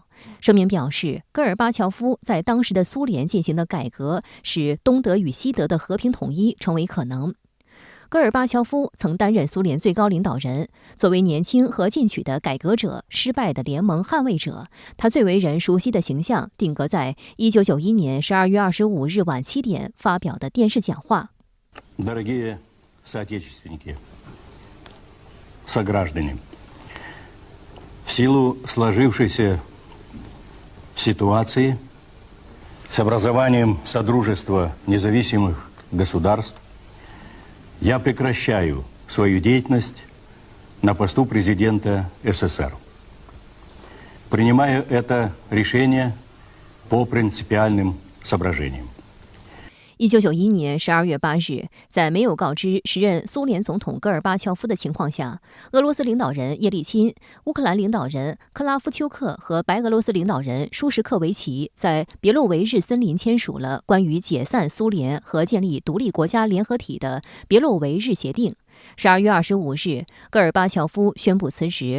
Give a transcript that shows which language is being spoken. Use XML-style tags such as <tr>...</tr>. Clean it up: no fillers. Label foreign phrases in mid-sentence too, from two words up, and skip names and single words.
<zh>声明表示，戈尔巴乔夫在当时的苏联进行的改革，使东德与西德的和平统一成为可能。戈尔巴乔夫曾担任苏联最高领导人，作为年轻和进取的改革者、失败的联盟捍卫者，他最为人熟悉的形象定格在1991年12月25日晚7点发表的电视讲话。</zh> <ru>Дорогие соотечественники, сограждане, в силу сложившейся ситуации с образованием Содружества независимых государств я прекращаю свою деятельность на посту президента СССР. Принимаю это решение по принципиальным соображениям.</ru> <zh>1991 年12月8日，在没有告知时任苏联总统戈尔巴乔夫的情况下，俄罗斯领导人叶利钦、乌克兰领导人克拉夫丘克和白俄罗斯领导人舒什克维奇在别洛维日森林签署了关于解散苏联和建立独立国家联合体的别洛维日协定。12月25日，戈尔巴乔夫宣布辞职。</zh>